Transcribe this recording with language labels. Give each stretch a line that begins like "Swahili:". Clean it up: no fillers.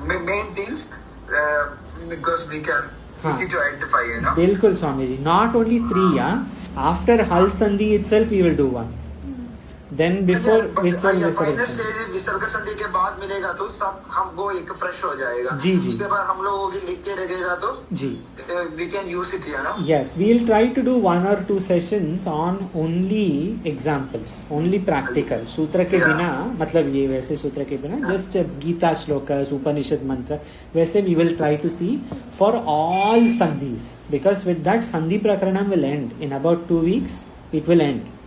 English: Main things because we can easy to identify, you know. बिल्कुल Swami ji, not only 3 after hal sandhi itself we will do 1, then before visarga
Hindi: संधि के बाद मिलेगा तो सब हमको एक फ्रेश हो जाएगा। जी जी। उसके बाद हम लोगों की लिख के रखेगा तो जी
English: we can use it, you know. Yes, we will try to do 1 or 2 sessions on only examples, only practical,
Hindi: सूत्र के बिना, मतलब ये वैसे सूत्र के बिना,
English: just Gita shlokas, Upanishad mantra, वैसे we will try to see for all sandhis, because with that sandhi prakaranam will end in about 2 weeks, it will end.